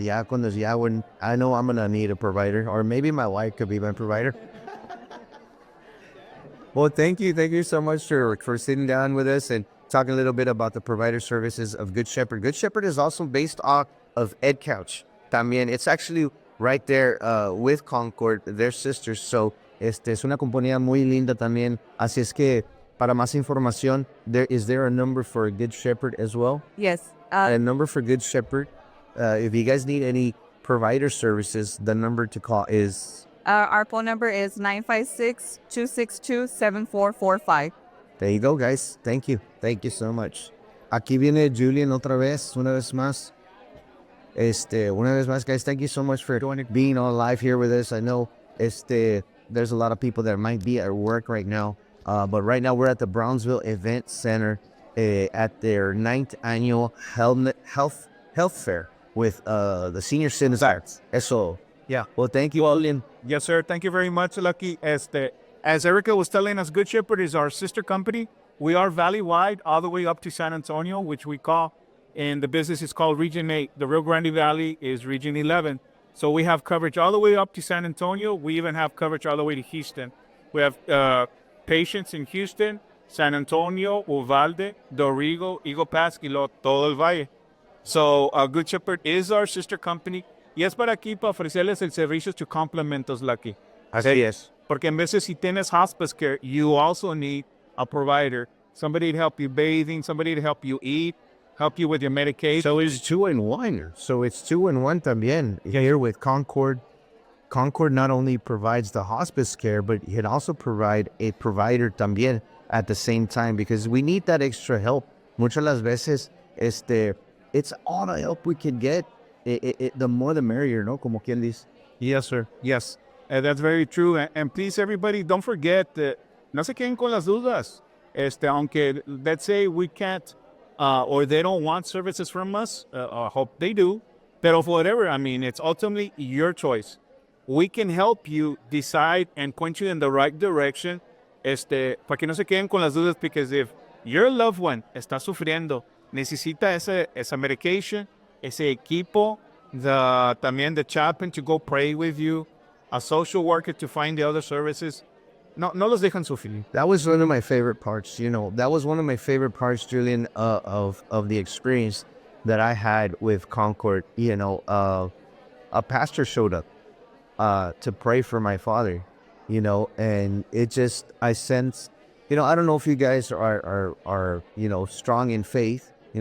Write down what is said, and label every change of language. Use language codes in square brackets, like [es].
[es] Ya cuando [en] when I know I'm gonna need a provider, or maybe my wife could be my provider. Well, thank you so much for sitting down with us and talking a little bit about the provider services of Good Shepherd. Good Shepherd is also based off of Ed Couch. [es] También, [en] it's actually right there with Concord, they're sisters. [es] So, es una compañía muy linda también. Así es que, para más información, [en] is there a number for Good Shepherd as well? Yes. A number for Good Shepherd. If you guys need any provider services, the number to call is... Our phone number is 956-262-7445. There you go, guys. Thank you. Thank you so much. [es] Aquí viene Julian una vez más. Una vez más, [en] guys, thank you so much for being on live here with us. I know there's a lot of people that might be at work right now, but right now we're at the Brownsville Event Center at their 9th annual health fair with the senior citizens. [es] Eso. [en] Yeah. Well, thank you, Julian. Yes, sir. Thank you very much, Lucky. As Erica was telling us, Good Shepherd is our sister company. We are valley-wide all the way up to San Antonio, which we call, and the business is called Region 8. The Rio Grande Valley is Region 11. So we have coverage all the way up to San Antonio. We even have coverage all the way to Houston. We have patients in Houston, San Antonio, Uvalde, Dorrigo, Eagle Pass, [es] y todo el valle. [en] So Good Shepherd is our sister company. [es] Y es para aquí, para ofrecerles el servicio [en] to complement us, [es] Lucky. Así es. Porque en veces si tienes [en] hospice care, you also need a provider. Somebody to help you bathing, somebody to help you eat, help you with your medication. So it's 2-in-1. So it's 2-in-1 [es] también. [en] Here with Concord. Concord not only provides the hospice care, but it also provide a provider [es] también [en] at the same time, because we need that extra help. [es] Muchas las veces, [en] it's all the help we can get. The more the merrier, [es] ¿no? Como quien dice. [en] Yes, sir. Yes. That's very true. And please, everybody, don't forget that [es] no se queden con las dudas. Aunque, [en] let's say we can't, or they don't want services from us, I hope they do. [es] Pero [en] for whatever, I mean, it's ultimately your choice. We can help you decide and point you in the right direction. [es] Para que no se queden con las dudas, [en] because if your loved one [es] está sufriendo, necesita esa [en] medication, [es] ese equipo, también [en] the chaplain to go pray with you, a social worker to find the other services. [es] No los dejan sufrir. [en] That was one of my favorite parts. That was one of my favorite parts, Julian, of the experience that I had with Concord. A pastor showed up to pray for my father, and it just, I sensed, I don't know if you guys are strong in faith.